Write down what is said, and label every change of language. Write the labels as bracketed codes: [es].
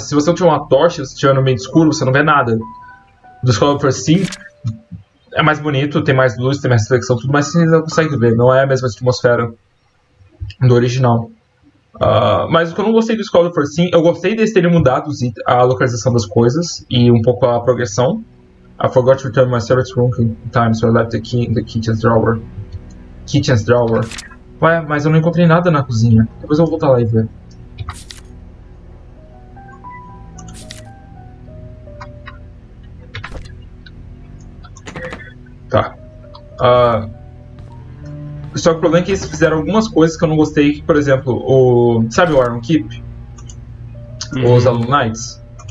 [pt] Se você não tiver uma tocha, se estiver no meio escuro, você não vê nada. Do Scholar Force sim, é mais bonito, tem mais luz, tem mais reflexão, tudo, mas você não consegue ver, não é a mesma atmosfera do original. Mas o que eu não gostei do Scholar Force sim, eu gostei deles terem mudado a localização das coisas e um pouco a progressão. [en] I forgot to return my service room in time, so I left the key in the kitchen's drawer. [pt] Ué, mas eu não encontrei nada na cozinha. Depois eu vou voltar lá e ver. Tá. Só que o problema é que eles fizeram algumas coisas que eu não gostei. Por exemplo, sabe o Iron Keep? Os Alumnites?